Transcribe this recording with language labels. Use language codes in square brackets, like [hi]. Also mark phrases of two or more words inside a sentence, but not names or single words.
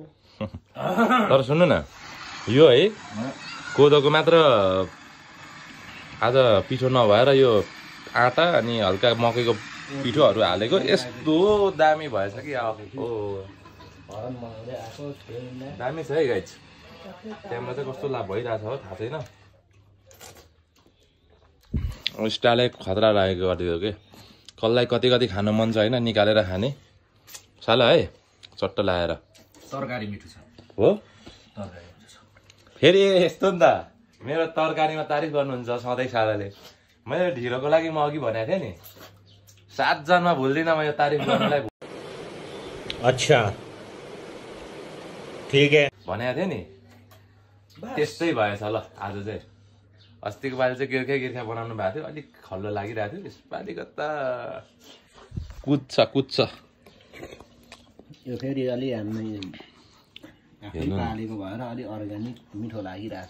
[ne] तर सुन्नु न यो है कोदोको मात्र आज पिठो नभएर यो आटा अनि हल्का मकैको पिठोहरू हालेको यस्तो दामी भएछ कि दामी छ है गाइस त्यहाँबाट चाहिँ कस्तो लाभ भइरहेछ हो थाहा छैन स्टाइलै खतरा लागेको गरिदियो कि कसलाई कति कति खानु मन छ होइन निकालेर खाने साला है चट्ट लाएर तरकारी मिठो छ हो फेरि यस्तो नि त मेरो तरकारीमा तारिफ गर्नुहुन्छ सधैँ सालाले मैले ढिलोको लागि म अघि भनेको थिएँ नि 7 जनमा भुल्दिनँ म यो तारिफ गर्नलाई [hi] अच्छा ठीक है [ne] भनेको थिएँ नि त्यस्तै भएछ ल आज चाहिँ अस्तिको पालि चाहिँ गिर्खा बनाउनु भएको थियो अलिक खल्लो लागिरहेको थियो यसपालिको त कुद्छ यो फेरि अलि हामी पालेको भएर अलि अर्ग्यानिक मिठो लागिरहेछ